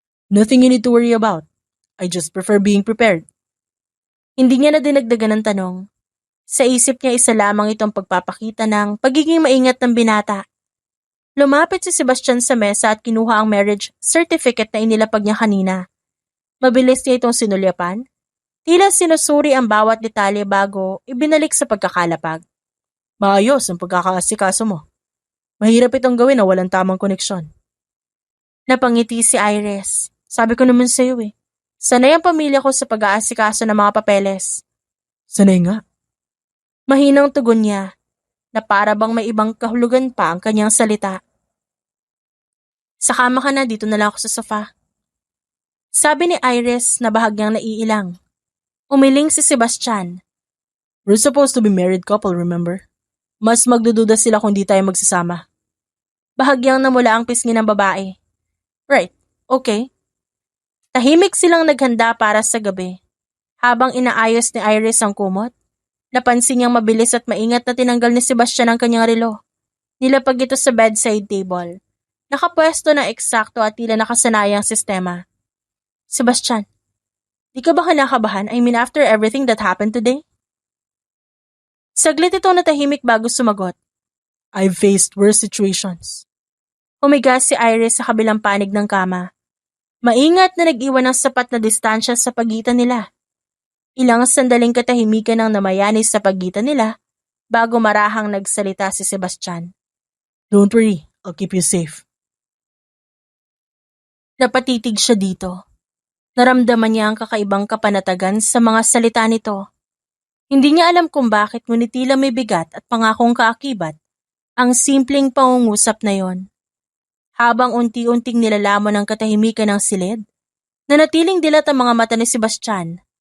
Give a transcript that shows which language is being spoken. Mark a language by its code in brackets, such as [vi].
[en] Nothing you need to worry about. I just prefer being prepared. [tl] Hindi niya na dinagdagan ng tanong. Sa isip niya isa lamang itong pagpapakita ng pagiging maingat ng binata. Lumapit si Sebastian sa mesa at kinuha ang marriage certificate na inilapag niya kanina. Mabilis niya itong sinulyapan. Tila sinusuri ang bawat detalye bago ibinalik sa pagkakalapag. Maayos ang pagkakaasikaso mo. Mahirap itong gawin na walang tamang koneksyon. Napangiti si Iris. Sabi ko naman sa iyo Sanay ang pamilya ko sa pag-aasikaso ng mga papeles. Sanay nga. Mahinang tugon niya na para bang may ibang kahulugan pa ang kanyang salita. Sa kama ka na, dito na lang ako sa sofa. Sabi ni Iris na bahagyang naiilang. Umiling si Sebastian. [en] We're supposed to be married couple, remember? [tl] Mas magdududa sila kung di tayo magsasama. Bahagyang namula ang pisngi ng babae. [en] Right, okay. [tl] Tahimik silang naghanda para sa gabi. Habang inaayos ni Iris ang kumot, napansin niyang mabilis at maingat na tinanggal ni Sebastian ang kanyang relo. Nilapag ito sa bedside table. Nakapwesto na eksakto at tila nakasanayang sistema. [en] Sebastian, [tl] di ka ba kinakabahan? [en] I mean after everything that happened today? [tl] Saglit itong natahimik bago sumagot. [en] I've faced worse situations. [tl] Humiga si Iris sa kabilang panig ng kama. Maingat na nag-iwan ng sapat na distansya sa pagitan nila. Ilang sandaling katahimikan ang namayanis sa pagitan nila bago marahang nagsalita si Sebastian. [en] Don't worry, I'll keep you safe. [tl] Napatitig siya dito. Naramdaman niya ang kakaibang kapanatagan sa mga salita nito. Hindi niya alam kung bakit ngunit tila may bigat at pangakong kaakibat ang simpleng pangungusap na yon. Habang unti-unting nilalamon ang katahimikan ng silid, nanatiling dilat ang mga mata ni Sebastian.